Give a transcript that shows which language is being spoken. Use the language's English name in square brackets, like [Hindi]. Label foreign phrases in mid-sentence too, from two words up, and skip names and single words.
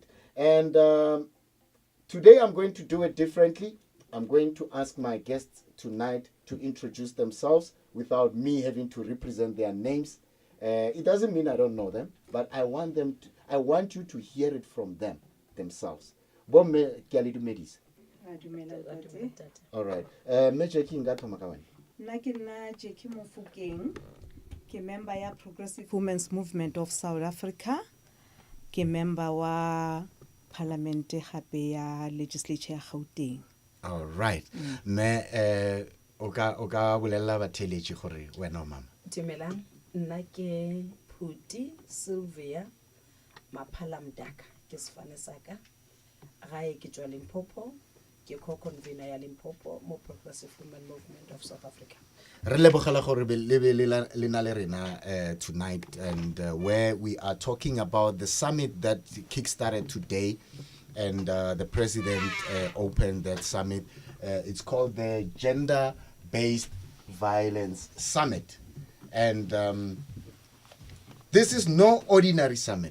[English] And today I'm going to do it differently. I'm going to ask my guests tonight to introduce themselves without me having to represent their names. It doesn't mean I don't know them, but I want you to hear it from them themselves. [Northern Sotho] Bomme ke a le dumedisa. [English] All right. [Northern Sotho] Me Jackie ngathoma ka wena. Nna ke nna Jackie Mofokeng, ke member ya Progressive Women's Movement of South Africa, ke member wa Parliament gape ya Legislature ya Gauteng. [English] All right. [Northern Sotho] Me o ka bolella batheletši gore wena o mama. Dumelang, nna ke Phuti Sylvia Maphalamdaka ke sefane saka gae ke tswa Limpopo ke co-convener ya Limpopo mo Progressive Women Movement of South Africa. Re lebogela gore le na le rena [English] tonight, and where we are talking about the summit that kick-started today, and the president opened that summit. It's called the Gender-Based Violence Summit. And this is no ordinary summit.